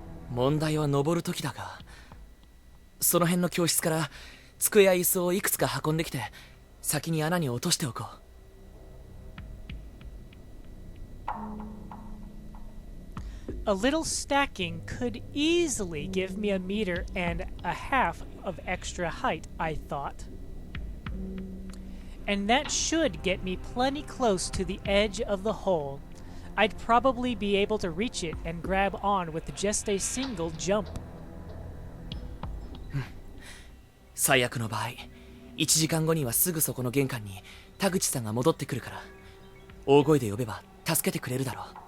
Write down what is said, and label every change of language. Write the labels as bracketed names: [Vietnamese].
[Japanese] 問題は登る時だが、その辺の教室から机や椅子をいくつか運んできて先に穴に落としておこう。 [English] A little stacking could easily give me 1.5 meters of extra height, I thought. And that should get me plenty close to the edge of the hole. I'd probably be able to reach it and grab on with just a single jump. [Japanese] 最悪の場合、1時間後にはすぐそこの玄関に田口さんが戻ってくるから、大声で呼べば助けてくれるだろう。